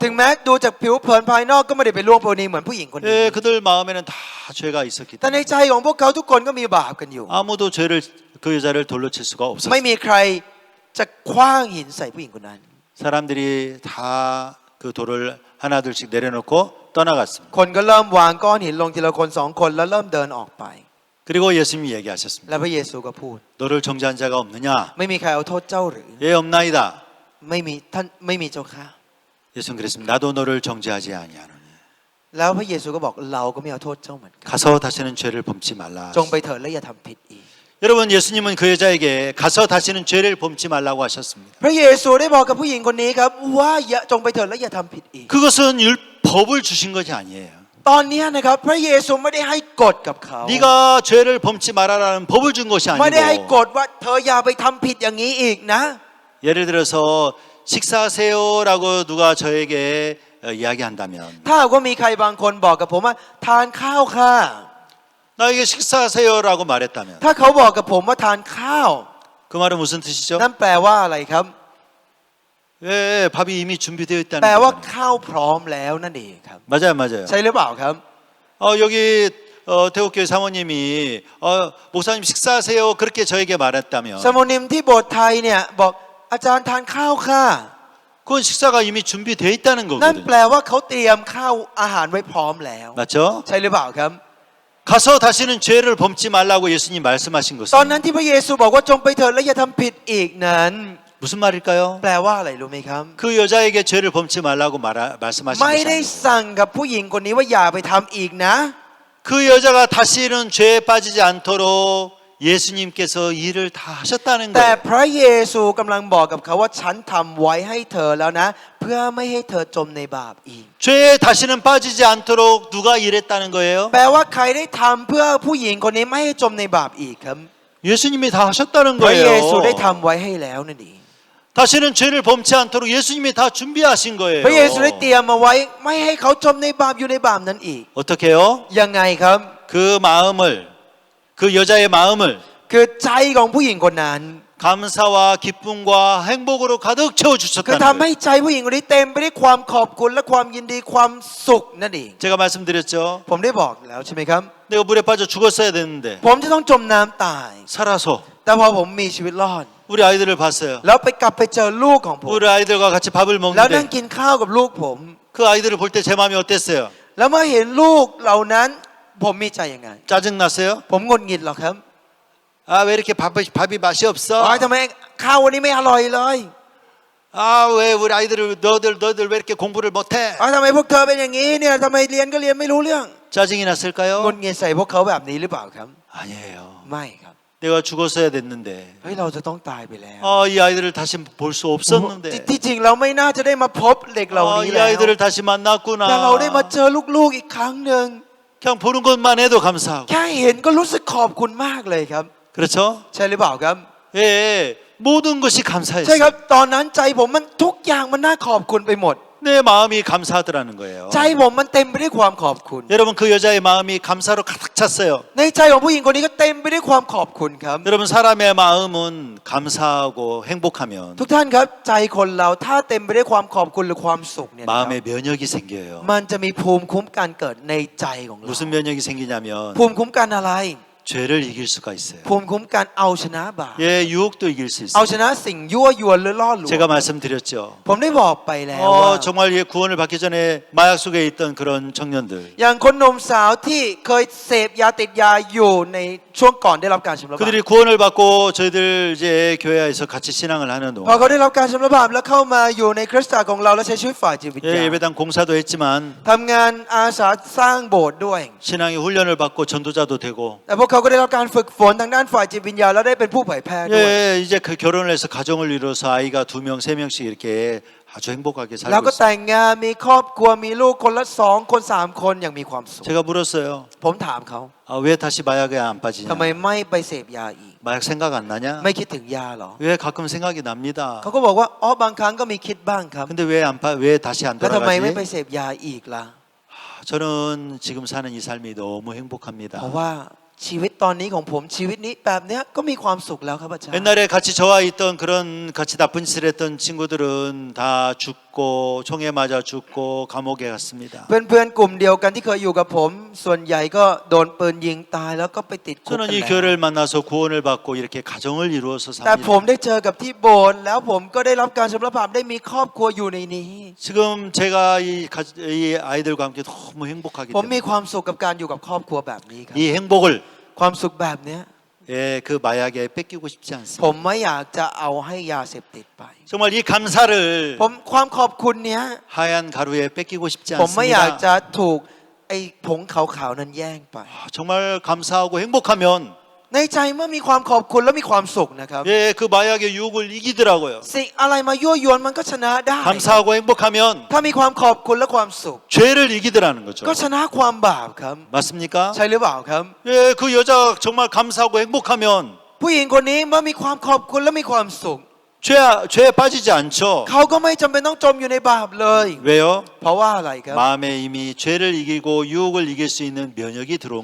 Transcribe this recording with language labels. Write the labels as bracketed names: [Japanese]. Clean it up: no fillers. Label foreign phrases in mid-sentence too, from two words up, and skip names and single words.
[Thai] ถึงแม้ดูจากผิวเผินภายนอกก็ไม่ได้ไปล่วงประเวณีเหมือนผู้หญิงคนนี้ [Korean] 그들 마음에는 다 죄가 있었기 [Thai] แต่ใน [Korean] 때문에 [Thai] ใจของพวกเขาทุกคนก็มีบาปกันอยู่ [Korean] 아무도 그 여자를 돌로 칠 수가 [Thai] ไม่ [Korean] 없었어요. [Thai] มีใครจะคว้างหินใส่ผู้หญิงคนนั้น [Korean] 사람들이 다 그 돌을 하나둘씩 내려놓고 떠나갔습니다. [Thai] คนก็เริ่มวางก้อนหินลงทีละคนสองคนแล้วเริ่มเดินออกไป [Korean] 그리고 예수님이 얘기하셨습니다. [Thai] แล้วพระเยซูก็พูด [Korean] 너를 정죄한 자가 없느냐? [Thai] ไม่มีใครเอาโทษเจ้าหรือ [Korean] 예, 없나이다. [Thai] ไม่มีท่านไม่มีเจ้าค่ะ [Korean] 예수님 그랬습니다. 나도 너를 정죄하지 아니하노니. [Thai] แล้วพระเยซูก็บอกเราก็ไม่เอาโทษเจ้าเหมือนกัน [Korean] 가서 다시는 죄를 범치 말라. [Thai] จงไปเถิดและอย่าทำผิดอีก [Korean] 여러분 예수님은 그 여자에게 가서 다시는 죄를 범치 말라고 하셨습니다. [Thai] พระเยซูได้บอกกับผู้หญิงคนนี้ครับว่าอย่าจงไปเถิดและอย่าทำผิดอีก [Korean] 그것은 율법을 주신 것이 아니에요. [Thai] ตอนนี้นะครับพระเยซูไม่ได้ให้กฎกับเขา [Korean] 네가 죄를 범치 말아라는 법을 준 것이 [Thai] ไม่ได้ให้ก [Korean] 아니고 [Thai] ฎว่าเธออย่าไปทำผิดอย่างนี้อีกนะ [Korean] 예를 들어서 식사하세요라고 누가 저에게 이야기한다면 [Thai] ถ้าหากว่ามีใครบางคนบอกกับผมว่าทานข้าวค่ะ [Korean] 나에게 식사하세요라고 말했다면 [Thai] ถ้าเขาบอกกับผมว่าทานข้าว [Korean] 그 말은 무슨 뜻이죠? [Thai] นั่นแปลว่าอะไรครับ [Korean] 예, 밥이 이미 준비되어 [Thai] แปล [Korean] 있다는 [Thai] ว่า [Korean] 거죠. [Thai] ข้าวพร้อมแล้วนั่นเองครับ [Korean] 맞아요, 맞아요. [Thai] ใช่หรือเปล่าครับ [Korean] 여기 대국교회 사모님이 목사님 식사하세요 그렇게 저에게 말했다면 [Thai] สโมนิมที่โบสถ์ไทยเนี่ยบอกอาจารย์ทานข้าวค่ะ [Korean] 그건 식사가 이미 준비되어 있다는 [Thai] นั่น [Korean] 거거든요. [Thai] แปลว่าเขาเตรียมข้าวอาหารไว้พร้อมแล้ว [Korean] 맞죠? [Thai] ใช่หรือเปล่าครับ [Korean] 가서 다시는 죄를 범치 말라고 예수님 말씀하신 [Thai] ตอนนั้น [Korean] 것은 [Thai] ที่พระเยซูบอกว่าจงไปเถิดและอย่าทำผิดอีกนั้น [Korean] 무슨 말일까요? [Thai] แปลว่าอะไรรู้ไหมครับ [Korean] 그 여자에게 죄를 범치 말라고 말씀하신 [Thai] ไม่ [Korean] 것이 [Thai] ได้ [Korean] 아니에요. [Thai] สั่งกับผู้หญิงคนนี้ว่าอย่าไปทำอีกนะ [Korean] 그 여자가 다시는 죄에 빠지지 않도록 예수님께서 일을 다 하셨다는 [Thai] แต่ [Korean] 거예요. [Thai] พระเยซูกำลังบอกกับเขาว่าฉันทำไว้ให้เธอแล้วนะ เพื่อไม่ให้เธอจมในบาปอีก [Korean] 죄에 다시는 빠지지 않도록 누가 일했다는 거예요? [Thai] แปลว่าใครได้ทำเพื่อผู้หญิงคนนี้ไม่ให้จมในบาปอีกครับ [Korean] 예수님이 다 하셨다는 [Thai] พระเยซูได้ [Korean] 거예요. [Thai] ทำไว้ให้แล้วนั่นเอง [Korean] 다시는 죄를 범치 않도록 예수님이 다 준비하신 거예요. [Thai] พระเยซูได้เตรียมมาไว้ไม่ให้เขาจมในบาปอยู่ในบาปนั้นอีก [Korean] 어떻게요? [Thai] ยังไงครับ [Korean] 그 마음을 그 여자의 마음을 [Thai] คือใจของผู้หญิงคนนั้น [Korean] 감사와 기쁨과 행복으로 가득 채워 [Thai] คือ [Korean] 주셨다는 [Thai] ทำให้ [Korean] 거예요. [Thai] ใจผู้หญิงคนนี้เต็มไปด้วยความขอบคุณและความยินดีความสุขนั่นเอง [Korean] 제가 말씀드렸죠. [Thai] ผมได้บอกแล้วใช่ไหมครับ [Korean] 내가 물에 빠져 죽었어야 되는데 [Thai] ผมจะต้องจมน้ำตาย [Korean] 살아서 [Thai] แต่พอผมมีชีวิตรอด [Korean] 우리 아이들을 봤어요. [Thai] แล้วไปกลับไปเจอลูกของผม [Korean] 우리 아이들과 같이 밥을 [Thai] แล้วนั่ง [Korean] 먹는데 [Thai] กินข้าวกับลูกผม [Korean] 그 아이들을 볼 때 제 마음이 어땠어요? [Thai] แล้วเมื่อเห็นลูกเหล่านั้น ผมมีใจยังไง [Korean] 짜증 났어요? [Thai] ผมหงุดหงิดหรอครับ [Korean] 아 왜 이렇게 밥이 맛이 없어? [Thai] ทำไมข้าววันนี้ไม่อร่อยเลย [Korean] 아 왜 우리 아이들을 너들 왜 이렇게 공부를 못해? [Thai] ทำไมพวกเธอเป็นอย่างนี้เนี่ยทำไมเรียนก็เรียนไม่รู้เรื่อง [Korean] 짜증이 [Thai] หงุ [Korean] 났을까요? [Thai] ดหงิดใส่พวกเขาแบบนี้หรือเปล่าครับ [Korean] 아니에요. [Thai] ไม่ครับ [Korean] 내가 죽었어야 됐는데 [Thai] เฮ้ยเราจะต้องตายไปแล้ว [Korean] 이 아이들을 다시 볼 수 없었는데 [Thai] ที่จริงเราไม่น่าจะได้มาพบเด็กเหล่านี้ [Korean] 이 [Thai] แล้ว [Korean] 아이들을 다시 [Thai] แต่เราได้มา [Korean] 만났구나. [Thai] เจอลูกๆอีกครั้งหนึ่ง [Korean] 그냥 보는 것만 해도 감사하고 [Thai] แค่เห็นก็รู้สึกขอบคุณมากเลยครับ [Korean] 그렇죠? [Thai] ใช่หรือเปล่าครับ [Korean] 예, 모든 것이 [Thai] ใช่ค [Korean] 감사했어요. [Thai] รับตอนนั้นใจผมมันทุกอย่างมันน่าขอบคุณไปหมด [Korean] 내 마음이 감사하더라는 거예요. [Thai] ใจผมมันเต็มไปด้วยความขอบคุณ [Korean] 여러분 그 여자의 마음이 감사로 가득 찼어요. [Thai] ในใจของผู้หญิงคนนี้ก็เต็มไปด้วยความขอบคุณครับ [Korean] 여러분 사람의 마음은 감사하고 행복하면 [Thai] ทุกท่านครับใจคนเราถ้าเต็มไปด้วยความขอบคุณหรือความสุขเนี่ยนะครับ [Korean] 마음에 면역이 생겨요. [Thai] มันจะมีภูมิคุ้มกันเกิดในใจของเรา [Korean] 무슨 면역이 생기냐면 [Thai] ภูมิคุ้มกันอะไร [Korean] 죄를 이길 수가 있어요. [Thai] ภูมิคุ้มกันเอาชนะบาป [Korean] 예, 유혹도 이길 수 [Thai] เอา [Korean] 있어요. [Thai] ชนะสิ่งยั่วยวนหรือล่อลวง [Korean] 제가 말씀드렸죠. [Thai] ผมได้บอกไปแล้วว่า [Korean] 정말 예, 구원을 받기 전에 마약 속에 있던 그런 청년들. [Thai] อย่างคนหนุ่มสาวที่เคยเสพยาติดยาอยู่ในช่วงก่อนได้รับการชำระบาป [Korean] 그들이 구원을 받고 저희들 이제 교회에서 같이 신앙을 하는 [Thai] พอ [Korean] 동안 [Thai] เขาได้รับการชำระบาปแล้วเข้ามาอยู่ในคริสตจักรของเราและใช้ชีวิตฝ่ายจิตวิญญา [Korean] 예, [Thai] ณ [Korean] 예배당 공사도 했지만 [Thai] ทำงานอาสาสร้างโบสถ์ด้วย [Korean] 신앙의 훈련을 받고 전도자도 되고 [Thai] แต่พวกเขาก็ได้รับการฝึกฝนทางด้านฝ่ายจิตวิญญาณแล้วได้เป็นผู้เผยแพร่ด้วย [Korean] 예, 이제 그 결혼을 해서 가정을 이루어서 아이가 2명, 3명씩 이렇게 아주 행복하게 [Thai] แล้ว [Korean] 살고 [Thai] ก็ [Korean] 있어요. [Thai] แต่งงานมีครอบครัวมีลูกคนละ2 คน3 คนอย่างมีความสุข [Korean] 제가 물었어요. [Thai] ผมถามเขา [Korean] 왜 다시 마약에 안 [Thai] ทำไม [Korean] 빠지냐? [Thai] ไม่ไปเสพยาอีก [Korean] 마약 생각 안 나냐? [Thai] ไม่คิดถึงยาเหรอ [Korean] 왜 가끔 생각이 납니다. [Thai] เขาก็บอกว่าอ๋อบางครั้งก็มีคิดบ้างครับ [Korean] 근데 왜 다시 안 [Thai] แล้วทำไมไม่ไป [Korean] 돌아가지? [Thai] เสพยาอีกล่ะ [Korean] 저는 지금 사는 이 삶이 너무 [Thai] เพราะ [Korean] 행복합니다. [Thai] ว่าชีวิตตอนนี้ของผมชีวิตนี้แบบเนี้ยก็มีความสุขแล้วครับอาจารย์ [Korean] 옛날에 같이 저와 있던 그런 같이 나쁜 짓을 했던 친구들은 다 죽고 총에 맞아 죽고 감옥에 갔습니다. [Thai] เพื่อนๆกลุ่มเดียวกันที่เคยอยู่กับผม ส่วนใหญ่ก็โดนปืนยิงตายแล้วก็ไปติดคุกกัน [Korean] 저는 이 [Thai] แล้ว [Korean] 교회를 만나서 구원을 받고 이렇게 가정을 이루어서 [Thai] แต่ผม [Korean] 삽니다. [Thai] ได้เจอกับที่โบสถ์แล้วผมก็ได้รับการชำระบาปได้มีครอบครัวอยู่ในนี้ [Korean] 지금 제가 이 아이들과 함께 너무 행복하기 [Thai] ผมมี [Korean] 때문에 [Thai] ความสุขกับการอยู่กับครอบครัวแบบนี้ครับ [Korean] 이 행복을 [Thai] ความสุขแบบเนี้ย [Korean] 예, 그 마약에 뺏기고 싶지 [Thai] ผ [Korean] 않습니다. [Thai] มไม่อยากจะเอาให้ยาเสพติดไป [Korean] 정말 이 감사를 [Thai] ผมความขอบคุณเนี้ย [Korean] 하얀 가루에 뺏기고 싶지 [Thai] ผมไม่อยาก [Korean] 않습니다. [Thai] จะถูกไอ้ผงขาวๆนั้นแย่งไป [Korean] 정말 감사하고 행복하면 [Thai] ในใจเมื่อมีความขอบคุณและมีความสุขนะครับ [Korean] 예, 그 마약의 유혹을 이기더라고요. [Thai] สิ่งอะไรมายั่วยวนมันก็ชนะได้ [Korean] 감사하고 행복하면 [Thai] ถ้ามีความขอบคุณและความสุข [Korean] 죄를 이기더라는 거죠. [Thai] ก็ชนะความบาปครับ [Korean] 맞습니까? [Thai] ใช่หรือเปล่าครับ [Korean] 예, 그 여자 정말 감사하고 행복하면 [Thai] ผู้หญิงคนนี้เมื่อมีความขอบคุณและมีความสุข [Korean] 죄에 빠지지 않죠. [Thai] เขาก็ไม่จำเป็นต้องจมอยู่ในบาปเลย [Korean] 왜요? [Thai] เพราะว่าอะไรครับ [Korean] 마음에 이미 죄를 이기고 유혹을 이길 수 있는 면역이 들어온